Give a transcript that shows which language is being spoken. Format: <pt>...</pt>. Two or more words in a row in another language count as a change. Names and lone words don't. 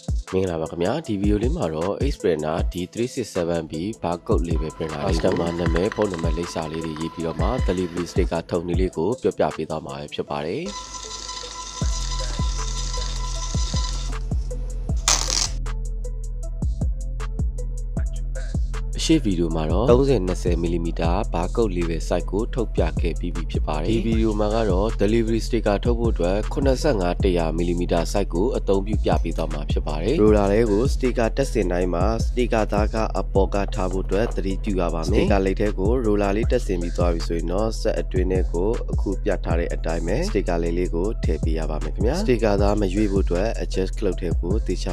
<my>မင်္ဂလာပါခင်ဗျာဒီဗီဒီယိုလေးမှာတော့ Ace Printer D367B</my> <en>barcode label printer</en> <my>လေး customer နာမည်ဖုန်းနံပါတ်လိပ်စာလေးတွေရေးပြီးတော့မှ</my> <en>delivery sticker</en> <my>ထုတ်နည်းလေးကိုပြောပြပေးသွားမှာဖြစ်ပါတယ် ရှေ့ဗီဒီယိုမှာတော့ 30-20mm</my> <en>barcode label size</en> <my>ကိုထုတ်ပြခဲ့ပြီးဖြစ်ပါတယ်ဒီဗီဒီယိုမှာကတော့</my> <en>delivery sticker</en> <my>ထုတ်ဖို့အတွက် 85-100mm size ကိုအသုံးပြုပြပေးသွားမှာဖြစ်ပါတယ် roller လေးကို sticker တက် စင်တိုင်းမှာ sticker သားကအပေါ်ကထားဖို့အတွက်သတိပြုရပါမယ် sticker လေးထဲကို roller လေးတက်စင်ပြီးသွားပြီဆိုရင်တော့ set အတွင်းထဲကိုအခုပြထားတဲ့အတိုင်းပဲ sticker လေးကိုထည့်ပေးရပါမယ်ခင်ဗျာ sticker သားမရွေ့ဖို့အတွက် adjust လုပ်ထဲကိုတေချာ</my>